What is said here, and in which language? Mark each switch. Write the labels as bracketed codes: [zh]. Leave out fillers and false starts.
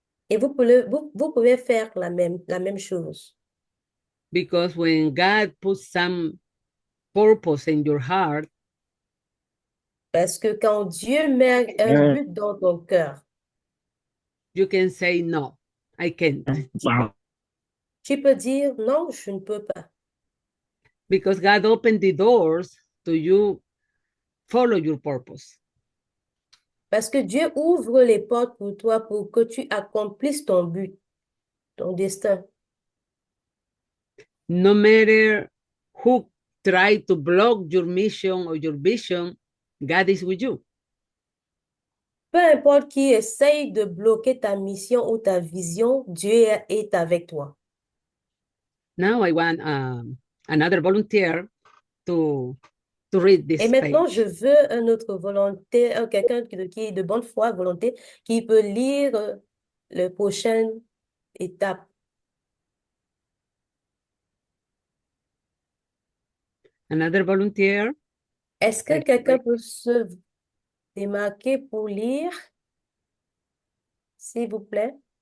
[fr] Et vous pouvez faire la même chose. [en] because when God puts some purpose in your heart, [fr] Parce que quand Dieu met un but dans ton cœur, [en] you can say, no, I can't. [fr] tu peux dire non, je ne peux pas. [en] Because God opened the doors to you follow your purpose. [fr] Parce que Dieu ouvre les portes pour toi pour que tu accomplisses ton but, ton destin. [en] No matter who try to block your mission or your vision, God is with you. [fr] Peu importe qui essaye de bloquer ta mission ou ta vision, Dieu est avec toi. [en] Now I want another volunteer to read [fr] Et [en] this [fr] maintenant, [en] page. [fr] je veux un autre volontaire, quelqu'un qui est de bonne foi, volonté, qui peut lire la prochaine étape. [en] Another volunteer. [fr] Est-ce que quelqu'un peut se démarquer pour lire, s'il vous plaît?